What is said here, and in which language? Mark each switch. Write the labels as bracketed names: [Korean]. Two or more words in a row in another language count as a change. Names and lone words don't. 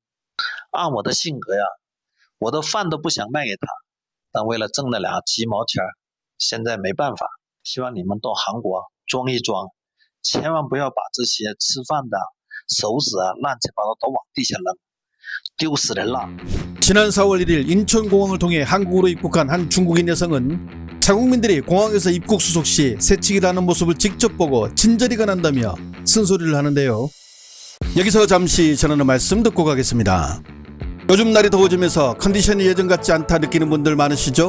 [Chinese] 按我的性格呀，我的饭都不想卖给他，但为了挣那俩鸡毛钱，现在没办法。希望你们到韩国装一装，千万不要把这些吃饭的 手指啊，乱七八糟都往地下扔，丢死人了。 [Korean] 지난 4월 1일 인천공항을 통해 한국으로 입국한 한 중국인 여성은 자국민들이 공항에서 입국 수속 시 새치기를 하는 모습을 직접 보고 친절히가 난다며 쓴소리를 하는데요. 여기서 잠시 전하는 말씀 듣고 가겠습니다. 요즘 날이 더워지면서 컨디션이 예전 같지 않다 느끼는 분들 많으시죠?